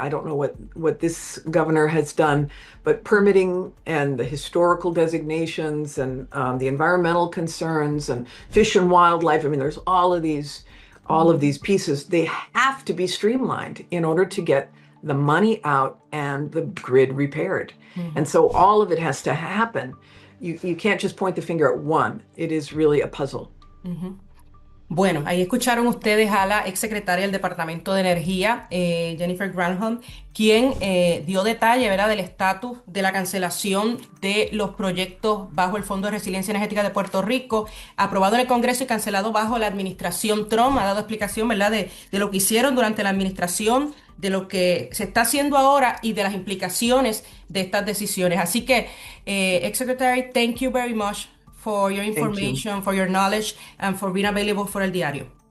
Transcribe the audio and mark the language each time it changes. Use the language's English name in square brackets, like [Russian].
[English] I don't know what this governor has done, but permitting and the historical designations and the environmental concerns and fish and wildlife. There's all of these pieces. They have to be streamlined in order to get the money out and the grid repaired. And so all of it has to happen. You can't just point the finger at one. It is really a puzzle. [Spanish] Bueno, ahí escucharon ustedes a la exsecretaria del Departamento de Energía, Jennifer Granholm, quien dio detalle, ¿verdad?, del estatus de la cancelación de los proyectos bajo el Fondo de Resiliencia Energética de Puerto Rico, aprobado en el Congreso y cancelado bajo la Administración Trump. Ha dado explicación, ¿verdad?, de lo que hicieron durante la administración, de lo que se está haciendo ahora y de las implicaciones de estas decisiones. Así que, [English] Exsecretary, thank you very much for your information, for your knowledge, and for being available for El Diario.